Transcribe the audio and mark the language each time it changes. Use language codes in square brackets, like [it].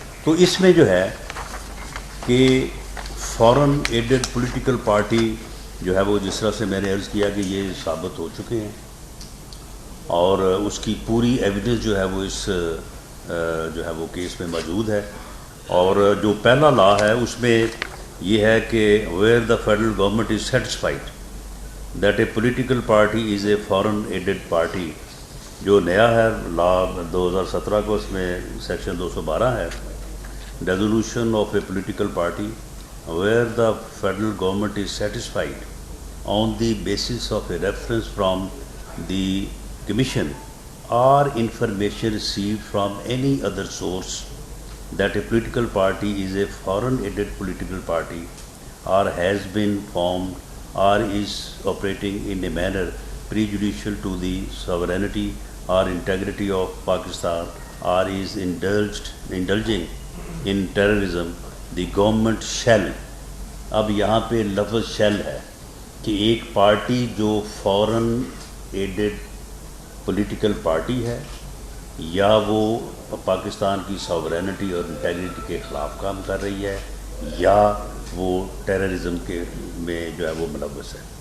[ur] تو اس میں جو ہے کہ فارن ایڈڈ پولیٹیکل پارٹی جو ہے وہ جس طرح سے میں نے عرض کیا کہ یہ ثابت ہو چکے ہیں, اور اس کی پوری ایویڈنس جو ہے وہ اس جو ہے وہ کیس میں موجود ہے. اور جو پہلا لا ہے اس میں یہ ہے کہ [en] where the federal government is satisfied that a political party is a foreign aided party, [ur] جو نیا ہے لا 2017 کو, اس میں سیکشن 212 ہے. [en] Resolution of a political party where the federal government is satisfied on the basis of a reference from the Commission or information received from any other source that a political party is a foreign aided political party or has been formed or is operating in a manner prejudicial to the sovereignty or integrity of Pakistan or is indulging in terrorism the government shall. [ur] اب یہاں پہ لفظ shell ہے کہ ایک party جو foreign added political party ہے یا وہ پاکستان کی ساورینٹی اور انٹیگریٹی کے خلاف کام کر رہی ہے یا وہ ٹیررزم کے میں جو ہے وہ ملوث ہے.